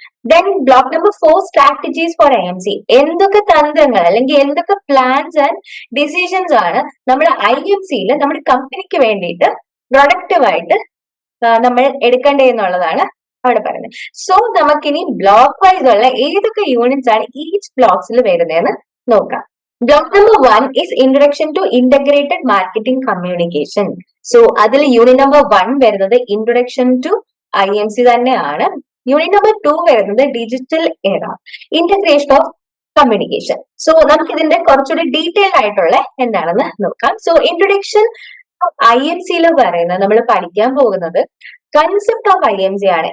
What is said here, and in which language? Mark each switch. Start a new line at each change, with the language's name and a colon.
English: Then block number 4 strategies for IMC.
Malayalam: എന്തൊക്കെ തന്ത്രങ്ങൾ അല്ലെങ്കിൽ എന്തൊക്കെ പ്ലാൻസ് ആൻഡ് ഡിസിഷൻസ് ആണ് നമ്മുടെ IMCയിൽ നമ്മുടെ കമ്പനിക്ക് വേണ്ടിയിട്ട് പ്രൊഡക്റ്റീവായിട്ട് നമ്മൾ എടുക്കേണ്ടതെന്നുള്ളതാണ് അവിടെ പറയുന്നത്. സോ നമുക്കിനി ബ്ലോക്ക് വൈസ് ഉള്ള ഏതൊക്കെ യൂണിറ്റ്സ് ആണ് ഈച്ച് ബ്ലോക്സിൽ വരുന്നതെന്ന് നോക്കാം.
English: Block number 1 is Introduction to Integrated Marketing Communication.
Malayalam: So അതിൽ യൂണിറ്റ് നമ്പർ 1 വരുന്നത് ഇൻട്രൊഡക്ഷൻ ടു IMC തന്നെയാണ്. യൂണിറ്റ് നമ്പർ 2 വരുന്നത് ഡിജിറ്റൽ എറ, ഇന്റഗ്രേഷൻ ഓഫ് കമ്മ്യൂണിക്കേഷൻ. സോ നമുക്ക് ഇതിന്റെ കുറച്ചുകൂടി ഡീറ്റെയിൽ ആയിട്ടുള്ള എന്താണെന്ന് നോക്കാം. സോ ഇൻട്രൊഡക്ഷൻ IMCയിൽ പറയുന്നത് നമ്മൾ പഠിക്കാൻ പോകുന്നത് കൺസെപ്റ്റ് ഓഫ് IMC ആണ്.